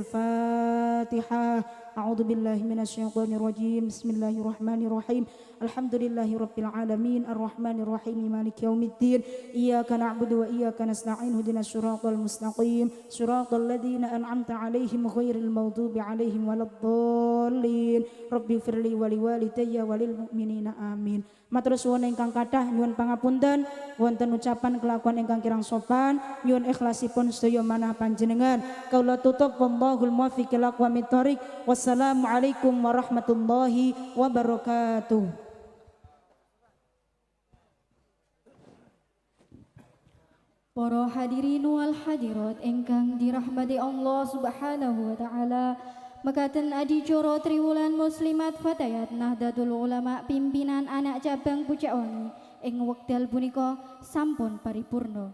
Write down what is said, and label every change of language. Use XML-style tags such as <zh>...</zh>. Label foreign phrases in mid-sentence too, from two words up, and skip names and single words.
<ar>الفاتحة أعوذ بالله من الشيطان الرجيم بسم الله الرحمن الرحيم الحمد لله رب العالمين الرحمن الرحيم مالك يوم الدين إياك نعبد وإياك نستعين اهدنا الصراط المستقيم صراط الذين أنعمت عليهم غير المغضوب عليهم ولا الضالين رب اغفر لي ولوالدي وللمؤمنين آمين</ar> <jv>Matur suwun ingkang kathah nyuwun pangapunten wonten ucapan kelakuan ingkang kirang sopan nyuwun ikhlasipun sedaya manah panjenengan kaula tutup</jv> <ar>والله الموفق إلى أقوم الطريق والسلام عليكم ورحمة الله وبركاته.</ar> <jv>Para</jv> <ar>الحاضرين والحاضرات</ar> <jv>ingkang dirahmati</jv> <ar>الله سبحانه وتعالى,</ar> <jv>mekaten adicara triwulan muslimat fatayat Nahdlatul Ulama pimpinan anak cabang Pucak Wangi ing wekdal punika sampun paripurna.</jv>